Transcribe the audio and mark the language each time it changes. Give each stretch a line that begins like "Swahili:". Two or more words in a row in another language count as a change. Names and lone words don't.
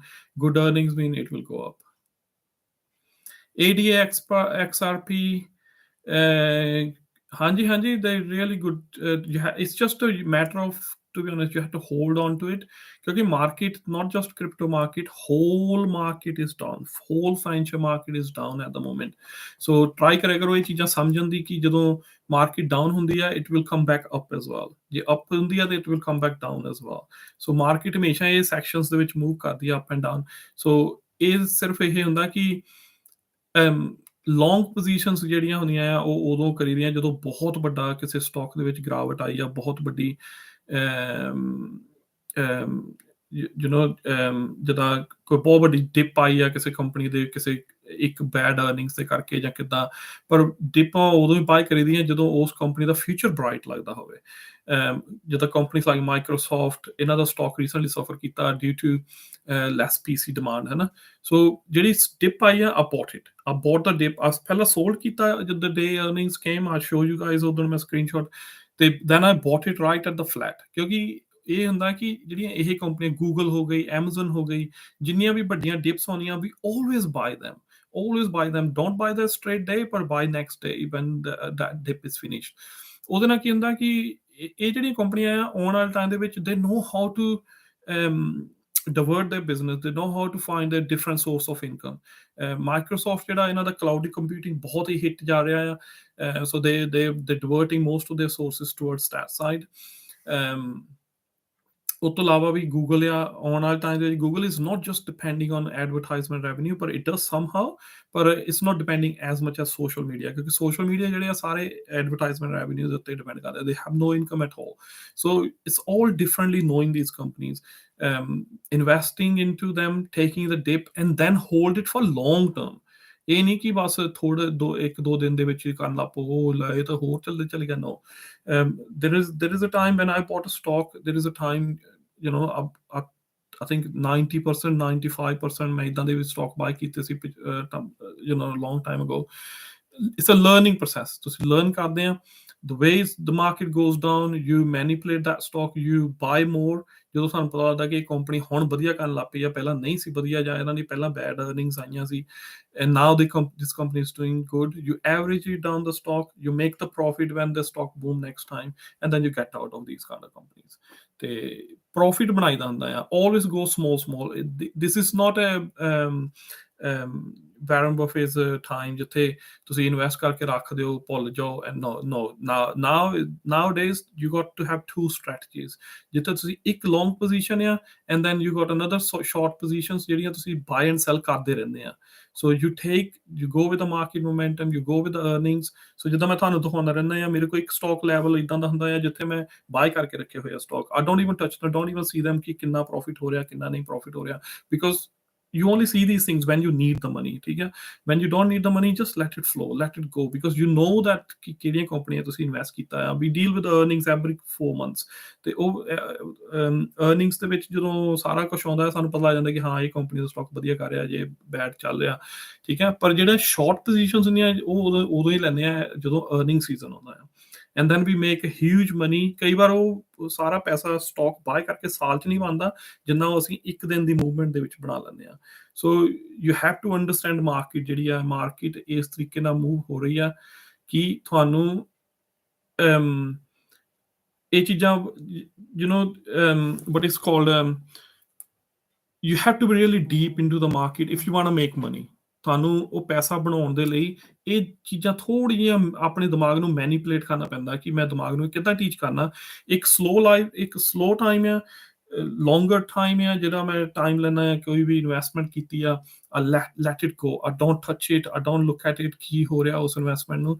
English: Good earnings mean it will go up. ADA XRP, hanji, they're really good. It's just a matter of, to be honest, you have to hold on to it. Because market, not just crypto market, whole market is down. Whole financial market is down at the moment.
Punjabi: So try ਕਰਿਆ ਕਰੋ ਇਹ ਚੀਜ਼ਾਂ ਸਮਝਣ ਦੀ ਕਿ ਜਦੋਂ
English: market down
Punjabi: ਹੁੰਦੀ ਹੈ,
English: it will come back up as well.
Punjabi: ਜੇ up ਹੁੰਦੀ ਹੈ ਤਾਂ
English: it will come back down as well.
Punjabi: So market ਹਮੇਸ਼ਾ ਇਹ sections ਦੇ ਵਿੱਚ move ਕਰਦੀ ਹੈ
English: up and down.
Punjabi: So ਇਹ ਸਿਰਫ ਇਹ ਹੁੰਦਾ ਕਿ
English: long positions
Punjabi: ਜਿਹੜੀਆਂ ਹੁੰਦੀਆਂ ਆ ਉਹ ਉਦੋਂ ਕਰੀਦੀਆਂ ਜਦੋਂ ਬਹੁਤ ਵੱਡਾ ਕਿਸੇ ਸਟਾਕ ਦੇ ਵਿੱਚ ਗਿਰਾਵਟ ਆਈ ਆ, ਬਹੁਤ ਵੱਡੀ ਜਿੱਦਾਂ ਕੋਈ ਬਹੁਤ ਵੱਡੀ ਡਿਪ ਆਈ ਆ ਕਿਸੇ ਕੰਪਨੀ ਦੇ ਕਿਸੇ ਇੱਕ
English: bad earnings
Punjabi: ਦੇ ਕਰਕੇ ਜਾਂ ਕਿੱਦਾਂ, ਪਰ ਡਿਪਾਂ ਉਦੋਂ ਹੀ ਬਾਏ ਕਰੀਦੀਆਂ ਜਦੋਂ ਉਸ ਕੰਪਨੀ ਦਾ
English: future bright
Punjabi: ਲੱਗਦਾ ਹੋਵੇ। ਜਿੱਦਾਂ
English: companies like
Punjabi: ਮਾਈਕਰੋਸਾਫਟ, ਇਹਨਾਂ ਦਾ ਸਟਾਕ ਰੀਸੈਂਟਲੀ ਸਫਰ ਕੀਤਾ
English: due to less PC demand,
Punjabi: ਹੈ ਨਾ। ਸੋ ਜਿਹੜੀ ਡਿਪ ਆਈ ਆ,
English: I bought the dip,
Punjabi: ਪਹਿਲਾਂ ਸੋਲਡ ਕੀਤਾ ਜਦ
English: the day earnings came, I show you guys
Punjabi: ਉਦੋਂ ਮੈਂ ਸਕਰੀਨਸ਼ਾਟ, ਤੇ
English: then I bought it right at the flat।
Punjabi: ਕਿਉਂਕਿ ਇਹ ਹੁੰਦਾ ਕਿ ਜਿਹੜੀਆਂ ਇਹ ਕੰਪਨੀਆਂ ਗੂਗਲ ਹੋ ਗਈ, ਐਮਾਜ਼ਨ ਹੋ ਗਈ, ਜਿੰਨੀਆਂ ਵੀ ਵੱਡੀਆਂ ਡਿਪਸ ਹੋਣੀਆਂ, ਵੀ
English: always buy them, don't buy the straight day, but buy next day when that dip is finished।
Punjabi: ਉਹਦੇ ਨਾਲ ਕੀ ਹੁੰਦਾ ਕਿ ਇਹ ਜਿਹੜੀਆਂ ਕੰਪਨੀਆਂ ਆ ਆਉਣ ਵਾਲੇ ਟਾਈਮ ਦੇ ਵਿੱਚ
English: they know how to divert their business, they know how to find a different source of income।
Punjabi: Microsoft ਜਿਹੜਾ ਇਹਨਾਂ ਦਾ
English: cloud computing
Punjabi: ਬਹੁਤ ਹੀ ਹਿੱਟ ਜਾ ਰਿਹਾ ਆ,
English: so they're diverting most of their sources towards that side।
Punjabi: ਉਸ ਤੋਂ ਇਲਾਵਾ ਵੀ ਗੂਗਲ ਆ ਆਉਣ ਵਾਲੇ ਟਾਈਮ ਦੇ ਵਿੱਚ,
English: Google is not just depending on advertisement revenue, ਪਰ it does somehow, ਪਰ it's not depending as much as social media,
Punjabi: ਕਿਉਂਕਿ ਸੋਸ਼ਲ ਮੀਡੀਆ ਜਿਹੜੇ ਆ ਸਾਰੇ ਐਡਵਰਟਾਈਜ਼ਮੈਂਟ ਰੈਵਨਿਊ ਦੇ ਉੱਤੇ ਡਿਪੈਂਡ ਕਰਦੇ,
English: they have no income at all. so it's all differently knowing these companies, investing into them, taking the dip and then hold it for long term।
Punjabi: ਇਹ ਨਹੀਂ ਕਿ ਬਸ ਥੋੜੇ 1-2 ਦਿਨ ਦੇ ਵਿੱਚ ਕਰਨ ਲੱਗ ਪਓ, ਉਹ ਇਹ ਤਾਂ ਹੋਰ ਚੱਲ ਗਿਆ।
English: No, there is a time when I bought a stock, there is a time, you know, I think 90%, 95%
Punjabi: ਮੈਂ ਇਦਾਂ ਦੇ ਵੀ ਸਟਾਕ ਬਾਈ ਕੀਤੇ ਸੀ,
English: you know, long time ago। It's a learning process,
Punjabi: ਤੁਸੀਂ ਲਰਨ ਕਰਦੇ ਆ।
English: The ways the market goes down, you manipulate that stock, you buy more।
Punjabi: ਜਦੋਂ ਸਾਨੂੰ ਪਤਾ ਲੱਗਦਾ ਕਿ ਇਹ ਕੰਪਨੀ ਹੁਣ ਵਧੀਆ ਕਰਨ ਲੱਗ ਪਈ ਆ, ਪਹਿਲਾਂ ਨਹੀਂ ਸੀ ਵਧੀਆ, ਜਾਂ ਇਹਨਾਂ ਦੀ ਪਹਿਲਾਂ ਬੈਡ ਅਰਨਿੰਗਸ ਆਈਆਂ ਸੀ,
English: and now this company is doing good, you average it down the stock, you make the profit when the stock boom next time, and then you get out of these kind of companies।
Punjabi: ਤੇ profit ਬਣਾਈਦਾ ਹੁੰਦਾ ਆ,
English: always go small। This is not a Warren Buffett's time
Punjabi: ਜਿੱਥੇ ਤੁਸੀਂ ਇਨਵੈਸਟ ਕਰਕੇ ਰੱਖ ਦਿਓ, ਭੁੱਲ ਜਾਓ।
English: And nowadays you got to have 2 strategies,
Punjabi: ਜਿੱਥੇ ਤੁਸੀਂ ਇੱਕ
English: long position ਆ, and then you got another short positions
Punjabi: ਜਿਹੜੀਆਂ ਤੁਸੀਂ
English: buy and sell
Punjabi: ਕਰਦੇ ਰਹਿੰਦੇ ਆ।
English: So you go with the market momentum, you go with the earnings।
Punjabi: So ਜਿੱਦਾਂ ਮੈਂ ਤੁਹਾਨੂੰ ਦਿਖਾਉਂਦਾ ਰਹਿੰਦਾ ਆ, ਮੇਰੇ ਕੋਲ ਇੱਕ
English: stock level
Punjabi: ਇਦਾਂ ਦਾ ਹੁੰਦਾ ਆ ਜਿੱਥੇ ਮੈਂ ਬਾਈ ਕਰਕੇ ਰੱਖੇ ਹੋਏ ਆ ਸਟਾਕ।
English: I don't even touch them, don't even see them
Punjabi: ਕਿ ਕਿੰਨਾ ਪ੍ਰੋਫਿਟ ਹੋ ਰਿਹਾ,
English: ਕਿੰਨਾ ਨਹੀਂ ਪ੍ਰੋਫਿਟ ਹੋ ਰਿਹਾ, because you only see these things when you need the money,
Punjabi: ਠੀਕ ਹੈ।
English: when you don't need the money, just let it flow, let it go, because you know that
Punjabi: ਕਿਹੜੀਆਂ ਕੰਪਨੀਆਂ ਤੁਸੀਂ ਇਨਵੈਸਟ ਕੀਤਾ ਆ।
English: we deal with the earnings every 4 months,
Punjabi: ਤੇ ਉਹ earnings ਦੇ ਵਿੱਚ ਜਦੋਂ ਸਾਰਾ ਕੁਝ ਆਉਂਦਾ ਸਾਨੂੰ ਪਤਾ ਲੱਗ ਜਾਂਦਾ ਕਿ ਹਾਂ ਇਹ ਕੰਪਨੀ ਦਾ ਸਟਾਕ ਵਧੀਆ ਕਰ ਰਿਹਾ, ਜੇ ਬੈਡ ਚੱਲ ਰਿਹਾ, ਠੀਕ ਹੈ। ਪਰ ਜਿਹੜੇ
English: short positions
Punjabi: ਹੁੰਦੀਆਂ ਉਹ ਉਦੋਂ ਹੀ ਲੈਂਦੇ ਆ ਜਦੋਂ
English: earning season
Punjabi: ਆਉਂਦਾ ਆ,
English: and then we make a huge money।
Punjabi: ਕਈ ਵਾਰ ਉਹ ਸਾਰਾ ਪੈਸਾ
English: stock buy
Punjabi: ਕਰਕੇ ਸਾਲ 'ਚ ਨਹੀਂ ਬਣਦਾ ਜਿੰਨਾ ਉਹ ਅਸੀਂ ਇੱਕ ਦਿਨ ਦੀ ਮੂਵਮੈਂਟ ਦੇ ਵਿੱਚ ਬਣਾ ਲੈਂਦੇ ਆ।
English: so you have to understand market
Punjabi: ਜਿਹੜੀ ਆ, ਮਾਰਕੀਟ ਇਸ ਤਰੀਕੇ ਨਾਲ ਮੂਵ ਹੋ ਰਹੀ ਆ ਕਿ ਤੁਹਾਨੂੰ ਇਹ ਚੀਜ਼ਾਂ,
English: you know, what is called, you have to be really deep into the market if you want to make money।
Punjabi: ਤੁਹਾਨੂੰ ਉਹ ਪੈਸਾ ਬਣਾਉਣ ਦੇ ਲਈ ਇਹ ਚੀਜ਼ਾਂ ਥੋੜ੍ਹੀ ਜਿਹੀਆਂ ਆਪਣੇ ਦਿਮਾਗ ਨੂੰ ਮੈਨੀਪੂਲੇਟ ਕਰਨਾ ਪੈਂਦਾ ਕਿ ਮੈਂ ਦਿਮਾਗ ਨੂੰ ਕਿੱਦਾਂ ਟੀਚ ਕਰਨਾ। ਇੱਕ
English: slow time
Punjabi: ਆ,
English: longer time
Punjabi: ਆ ਜਿਹੜਾ ਮੈਂ ਟਾਈਮ ਲੈਣਾ ਆ, ਕੋਈ ਵੀ ਇਨਵੈਸਟਮੈਂਟ ਕੀਤੀ ਆ,
English: let it go, I don't touch it, I don't look at it
Punjabi: ਕੀ ਹੋ ਰਿਹਾ ਉਸ ਇਨਵੈਸਟਮੈਂਟ ਨੂੰ।